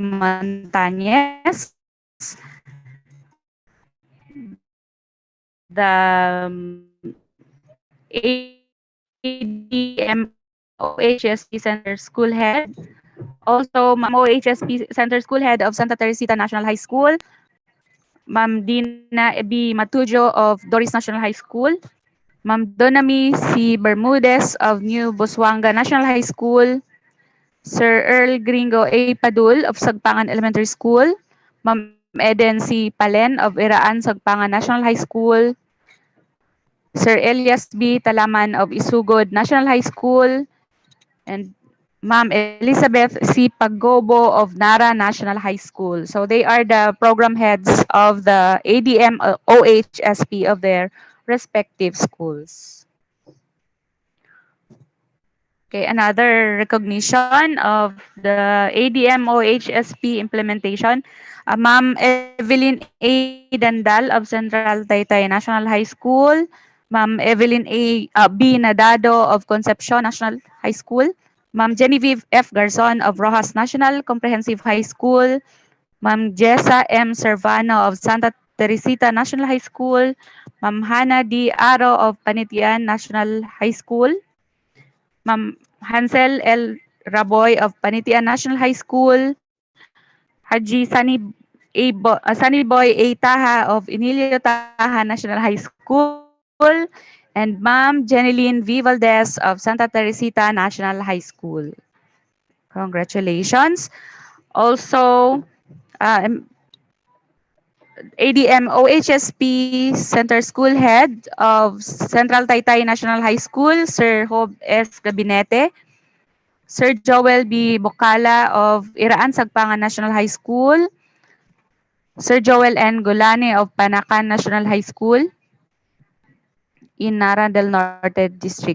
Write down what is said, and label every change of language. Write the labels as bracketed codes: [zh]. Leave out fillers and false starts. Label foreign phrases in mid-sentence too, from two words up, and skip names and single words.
[en] Montañez, the OHSP Center School Head, also Ma'am OHSP Center School Head of Santa Teresita National High School, Ma'am Dina B. Matujo of Doris National High School, Ma'am Donami C. Bermudez of New Busuanga National High School, Sir Earl Gringo A. Padul of Sagpangan Elementary School, Ma'am Eden C. Palen of Iraan Sagpangan National High School, Sir Elias B. Talaman of Isugod National High School, and Ma'am Elizabeth C. Pagobo of Nara National High School. So they are the program heads of the ADM OHSP of their respective schools. Okay, another recognition of the ADMOHSP implementation. Ma'am Evelyn A. Dandal of Central Taytay National High School. Ma'am Evelyn B. Nadado of Concepcion National High School. Ma'am Genevieve F. Garzon of Rojas National Comprehensive High School. Ma'am Jessa M. Servano of Santa Teresita National High School. Ma'am Hannah D. Aro of Panitian National High School. Ma'am Hansel L. Raboy of Panitian National High School. Haji Sunny Boy A. Taha of Emilio Taha National High School. And Ma'am Jeneline V. Valdez of Santa Teresita National High School. Congratulations. Also, ADM OHSP Center School Head of Central Taytay National High School, Sir Hob S. Gabinete. Sir Joel B. Bocala of Iraan Sagpangan National High School. Sir Joel N. Golane of Panacan National High School in Nara del Norte District.